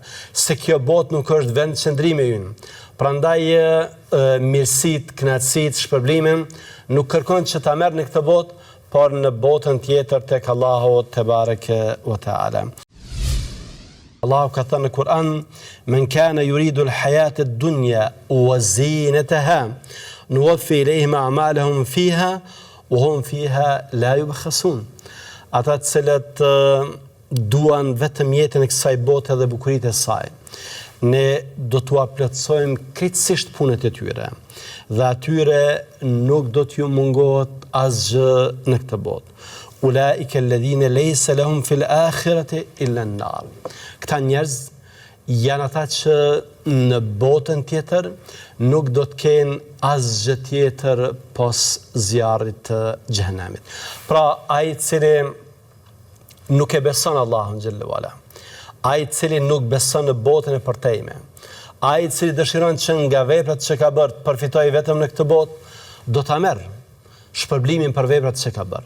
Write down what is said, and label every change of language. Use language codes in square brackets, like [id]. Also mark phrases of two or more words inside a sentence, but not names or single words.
[sq] Se kjo botë nuk është vend qëndrimi ynë. Prandaj mirësitë, kënaqësitë, shpërblimin nuk kërkon që ta merr në këtë botë, por në botën tjetër tek Allahu [ar] تبارك وتعالى. [sq] Allahu ka thënë në Kur'an: [ar] "من كان يريد الحياة الدنيا وزينتها نوف إليهم أعمالهم فيها وهم فيها لا يبخسون." [sq] Ata të cilët duan vetëm jetën e kësaj bote dhe bukuritë e saj, ne do t'u plotësojmë krejtësisht punët e tyre, dhe atyre nuk do t'ju mungohet asgjë në këtë botë. [ar] أولئك الذين ليس لهم في الآخرة إلا النار. [sq] Këta njerëz janë ata që në botën tjetër nuk do të kenë asgjë tjetër pos zjarrit të xhenemit. Pra, ai i cili nuk e beson Allahun [ar] جل وعلا, [sq] ai i cili nuk beson në botën e përtejme, ai i cili dëshiron që nga veprat që ka bërë të përfitojë vetëm në këtë botë, do ta merr shpërblimin për veprat që ka bërë.